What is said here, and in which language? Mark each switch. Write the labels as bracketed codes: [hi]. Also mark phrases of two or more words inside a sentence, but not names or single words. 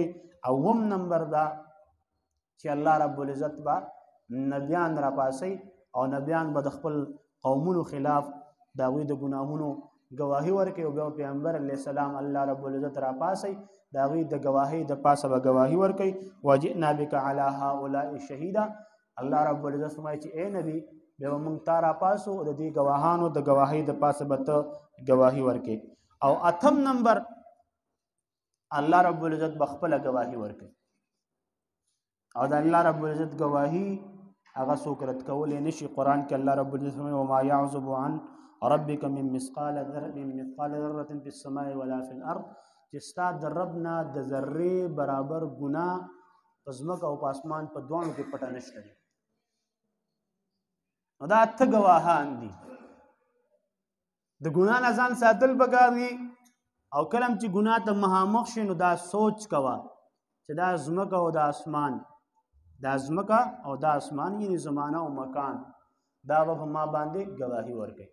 [ps] اوم نمبر دا چې [ar] الله رب العزت [ps] به نبیان راپاسی او نبیان به د خپل قومونو خلاف د هغوی د ګناهونو ګواهي ورکوي او بیا پیغمبر [ar] علیه السلام الله رب العزت [ps] راپاسی د هغوی د ګواهۍ د پاسه به ګواهي ورکوي. [ar] وجئنا بک علی هؤلاء شهیدا. الله رب العزت [ps] فرمایي چې اے نبی بیا به موږ تا راپاسو د دې ګواهانو د ګواهۍ د پاسه به ته ګواهي ورکوي. او اتم نمبر [ar] الله رب العزت [ps] به خپله ګواهي ورکوي او د [ar] الله رب العزت [ps] ګواهي هغه څوک رد کولی نشي. قرآن کې [ar] الله رب العزت [ps] فرمایي [ar] وما یعزب عن ربک من مثقال ذرة فی السماء ولا فی الارض [ps] چې ستا د رب نه د ذرې برابر ګناه په ځمکه او په اسمان په دواړو کې پټه نشته دی. نو دا اته ګواهان دي. د ګناه نه ځان ساتل پکار دي او کله هم چې ګناه ته مخامخ شي نو دا سوچ کوه چې دا ځمکه او د اسمان دا ځمکه او دا اسمان یعنې زمانه او مکان دا به په ما باندې ګواهي ورکوي.